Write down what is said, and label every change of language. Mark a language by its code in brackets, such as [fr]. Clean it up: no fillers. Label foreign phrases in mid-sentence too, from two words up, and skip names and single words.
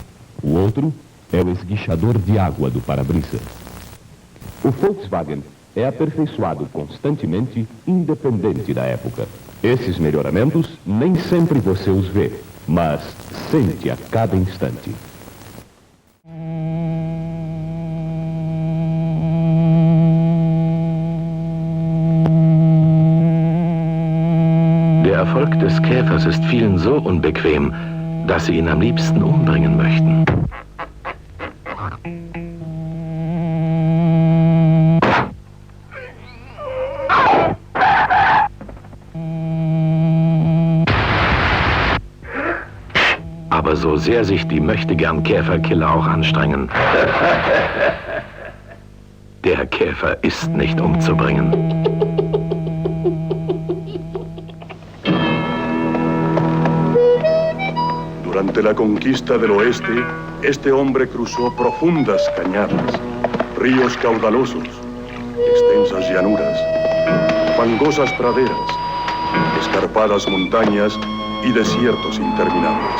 [pt] O outro é o esguichador de água do para-brisa. O Volkswagen é aperfeiçoado constantemente, independente da época. Esses melhoramentos nem sempre você os vê, mas sente a cada instante. [de] Der Erfolg des Käfers ist vielen so unbequem, dass sie ihn am liebsten umbringen möchten. Aber so sehr sich die Möchtegern-Käferkiller auch anstrengen, der Käfer ist nicht umzubringen. [es] Durante la conquista del oeste, este hombre cruzó profundas cañadas, ríos caudalosos, extensas llanuras, fangosas praderas, escarpadas montañas y desiertos interminables.